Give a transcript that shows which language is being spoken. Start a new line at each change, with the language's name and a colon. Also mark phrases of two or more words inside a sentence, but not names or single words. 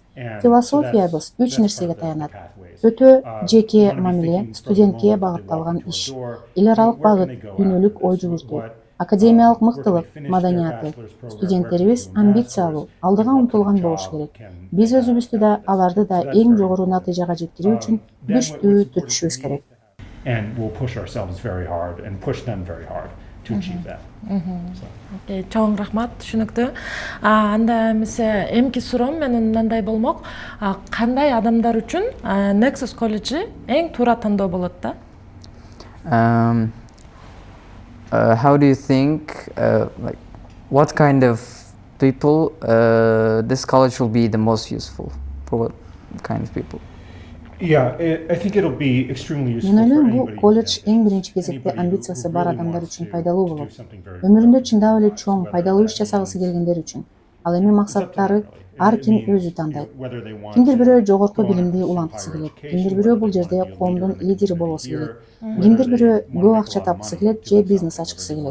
Kyrgyz: Философиябыз 3 нерсеге таянат. Өтө жеке мамиле, студентке багытталган иш, эл аралык багыт, дүйнөлүк ой жүгүртүү, академиялык мыктылык, маданияты. Студенттерибиз амбициялуу, алдыга умтулган болуш керек. Биз өзүбүздү да, аларды да эң жогору натыйжага жеткирүү үчүн күчтүү түртүшүбүз керек.
English: And we'll push ourselves very hard and push them very hard to achieve that.
Kyrgyz: Чоң рахмат, түшүнүктүү. Анда эмесе эмки суроом менин мындай болмок. Кандай адамдар үчүн Nexus колледжи эң туура тандоо болот да?
English: How do you think, like, what kind of people this college will be the most useful? For what kind of people? Yeah, I think it'll be extremely useful
Kyrgyz: Мен
English: for
Kyrgyz: ойлойм, бул
English: anybody.
Kyrgyz: колледж эң биринчи кезекте амбициясы бар адамдар үчүн пайдалуу болот. Өмүрүндө чындап эле чоң, пайдалуу иш жасагысы келгендер үчүн. Ал эми максаттары ар ким өзү тандайт. Кимдир бирөө жогорку билимди уланткысы келет, кимдир бирөө бул жерде коомдун лидери болосу келет, кимдир бирөө көп акча тапкысы келет же бизнес ачкысы келет.